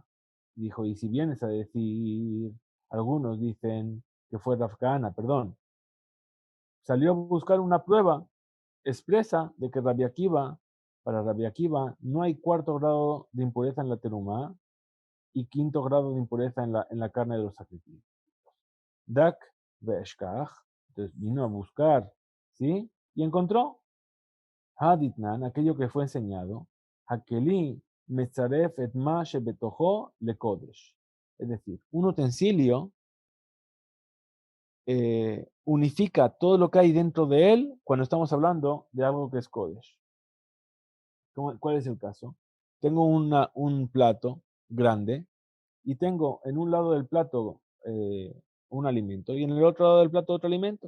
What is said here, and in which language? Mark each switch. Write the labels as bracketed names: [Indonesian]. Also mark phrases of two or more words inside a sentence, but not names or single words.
[Spanish] Dijo, y si vienes a decir, algunos dicen que fue Rav Kahana, perdón, salió a buscar una prueba expresa de que para Rabbi Akiva, no hay cuarto grado de impureza en la terumá y quinto grado de impureza en la carne de los sacrificios. [Aramaic] דק ואשכח, [Spanish] entonces vino a buscar, ¿sí? Y encontró Haditnan, aquello que fue enseñado, [Hebrew] הכלי מצרף את מה שבתוכו לקודש. [Spanish] Es decir, un utensilio unifica todo lo que hay dentro de él cuando estamos hablando de algo que es kodesh. ¿Cuál es el caso? Tengo un plato grande y tengo en un lado del plato un alimento y en el otro lado del plato otro alimento.